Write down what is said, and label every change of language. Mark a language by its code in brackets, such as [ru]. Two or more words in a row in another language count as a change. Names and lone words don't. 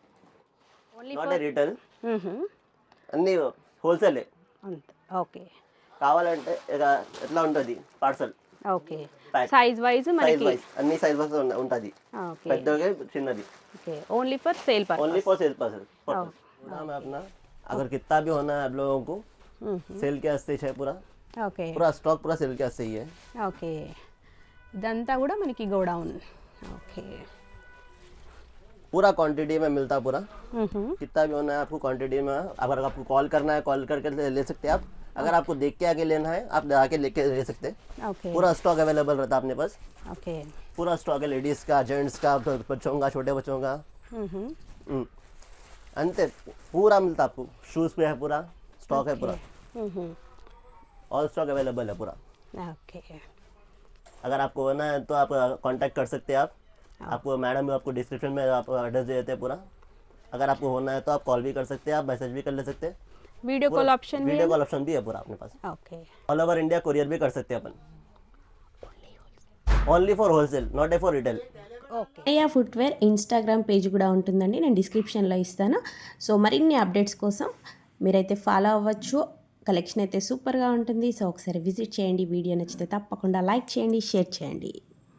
[en] Not retail. [te] అన్ని హోల్సేల్. అంతే. ఓకే, కావాలంటే ఇక ఎట్లా ఉంటుంది పార్సల్ ఓకే Pack. [en] Size wise [te] సైజ్ మనకి వైజ్ అన్ని [en] size wise [te] ఉంటుంది ఓకే పెద్దగా చిన్నది [en] Okay only for sale only for sale purpose [hi] पूरा मैं अपना अगर कितना भी होना है आप लोगों को सेल के वास्ते है पूरा [te] ఓకే [hi] पूरा स्टॉक पूरा सेल के वास्ते ही है [te] ఓకే ఇదంతా కూడా మనకి గోడౌన్ ఓకే [hi] पूरा क्वांटिटी में मिलता है पूरा कितना भी होना है आपको क्वांटिटी में अगर आपको कॉल करना है कॉल करके ले सकते हैं आप अगर आपको देख के आके लेना है आप आके लेके ले सकते हैं [te] ఓకే [hi] पूरा [en] stock available [hi] रहता है अपने पास [te] ఓకే [hi] पूरा स्टॉक है लेडीज़ का जेंट्स का बच्चों का छोटे बच्चों का अंते पूरा मिलता आपको शूज़ पे है पूरा स्टॉक है पूरा [en] all stock available [hi] है पूरा [te] ఓకే [hi] अगर आपको होना है तो आप कांटेक्ट कर सकते हैं आप आपको मैडम आपको डिस्क्रिप्शन में आप एड्रेस दे देते हैं पूरा अगर आपको होना है तो आप कॉल भी कर सकते हैं आप मैसेज भी कर ले सकते हैं [en] Video call option video call option [hi] भी है पूरा अपने पास [te] ఓకే [en] All over India courier [hi] भी कर सकते हैं अपन [en] only for wholesale not a for retail [te] ఓకే అయ్యా ఫుట్వేర్ [en] Instagram page [te] కూడా ఉంటుందండి, నేను డిస్క్రిప్షన్లో ఇస్తాను. సో మరిన్ని అప్డేట్స్ కోసం మీరైతే ఫాలో అవ్వచ్చు. కలెక్షన్ అయితే సూపర్గా ఉంటుంది. సో ఒకసారి విజిట్ చేయండి. వీడియో నచ్చితే తప్పకుండా లైక్ చేయండి, షేర్ చేయండి.